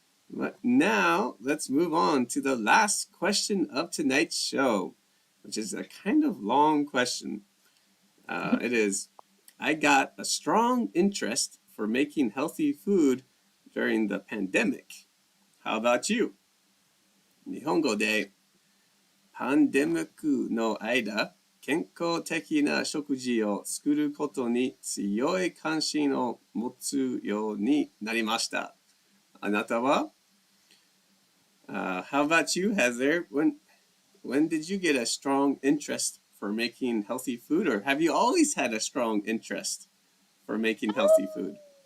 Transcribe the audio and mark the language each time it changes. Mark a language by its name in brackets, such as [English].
[English] But now let's move on to the last question of tonight's show, which is a kind of long question. It is I got a strong interest for making healthy food during the pandemic. How about you? [Japanese] 日本語でパンデミックの間、健康的な食事を作ることに強い関心を持つようになりました。あなたは [English] How about you, Heather? When did you get a strong interest for making healthy food, or have you always had a strong interest for making healthy food?